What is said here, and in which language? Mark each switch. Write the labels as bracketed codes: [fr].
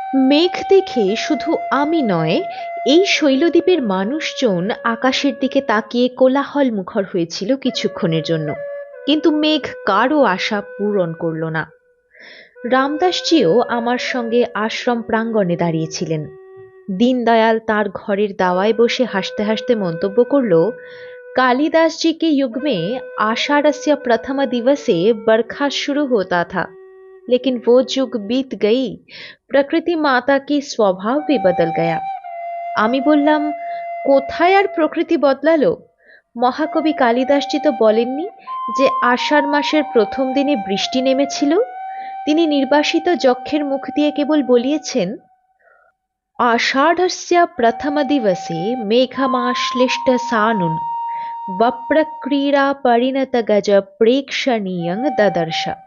[bn] মেঘ দেখে শুধু আমি নয়, এই শৈলদ্বীপের মানুষজন আকাশের দিকে তাকিয়ে কোলাহল মুখর হয়েছিল কিছুক্ষণের জন্য, কিন্তু মেঘ কারও আশা পূরণ করল না। রামদাসজিও আমার সঙ্গে আশ্রম প্রাঙ্গণে দাঁড়িয়েছিলেন। দীনদয়াল তার ঘরের দাওয়ায় বসে হাসতে হাসতে মন্তব্য করল, [hi] कालिदास जी के युग में आषाढ़स्य प्रथम दिवसे बरखा शुरू होता था, लेकिन वो युग बीत गई, प्रकृति माता की स्वभाव भी बदल गया। [bn] আমি বললাম, কোথায় আর প্রকৃতি বদলালো? মহাকবি কালিদাসজি তো বলেননি যে আষাঢ় মাসের প্রথম দিনে বৃষ্টি নেমেছিল। তিনি নির্বাসিত যক্ষের মুখ দিয়ে কেবল বলিয়েছেন, [sa] आषाढ़स्य प्रथम दिवसे मेघमाश्लिष्ट सानुन वप्रक्रीड़ा परिणत गज প্রেক্ষণীয়ং দদর্শ।